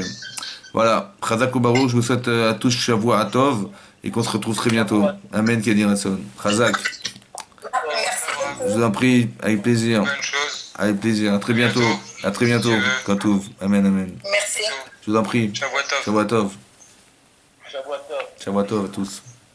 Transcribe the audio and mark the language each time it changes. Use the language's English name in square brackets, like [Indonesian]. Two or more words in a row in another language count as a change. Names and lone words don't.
[French] Voilà, [Hebrew] חזק וברוך, [French] je vous souhaite à tous [Hebrew] שבוע הטוב [French] et qu'on se retrouve très bientôt. [Hebrew] אמן, כדי רצון. [French] Chazak, je vous en prie, avec plaisir. Bonne chose. Avec plaisir, à très bientôt. À très bientôt. Dieu veut. [Hebrew] כתוב. אמן, אמן. [French] Merci. Je vous en prie. [Hebrew] שבועות טוב. שבוע טוב. שבועות טוב. שבוע טוב [French] à tous.